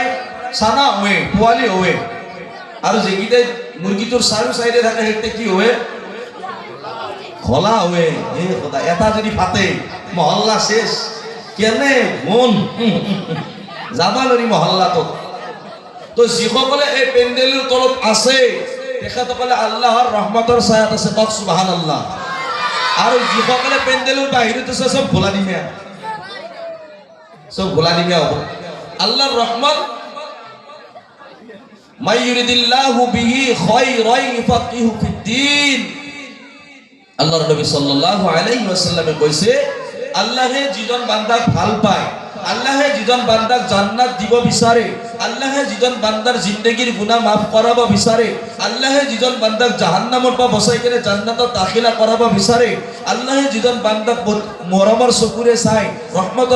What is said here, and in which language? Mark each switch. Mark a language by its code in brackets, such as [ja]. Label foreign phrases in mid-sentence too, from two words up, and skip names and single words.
[as] চানা হয় পোৱালি হয় আৰু যেকেইটা মুৰ্গীটোৰ চাৰিও চাইডে থাকে সেইতে কি হয় খোলা হয় এই কথা এটা যদি ফাটে মহল্লা শেষ কেনে মন যাবা নোৱাৰি মহল্লাটোত তো যিসকলে এই পেণ্ডেলৰ তলত আছে তেখেতসকলে আল্লাহৰ ৰহমতৰ ছায়াত আছে কওক সুবহানাল্লাহ আৰু যিসকলে পেণ্ডেলৰ বাহিৰত আছে সব ভোলা দিমে হ'ব আল্লাহৰ ৰহমত [ar] من يرد الله به خيرا يفقهه في الدين [as] আল্লাহর নবী [ar] صلى الله عليه وسلم [as] কইছে আল্লাহে যিজন বান্দাক ভাল পায় আল্লাহে যিজন বান্দাক জান্নাত দিব বিচাৰে আল্লাহে যিজন বান্দাৰ জিন্দেগীৰ গুনাহ মাফ কৰাব বিচাৰে আল্লাহে যিজন বান্দাক জাহান্নামৰ পৰা বচাই কেনে জান্নাতত দাখিলা কৰাব বিচাৰে আল্লাহে যিজন বান্দাক মৰমৰ চকুৰে চাই ৰহমতৰ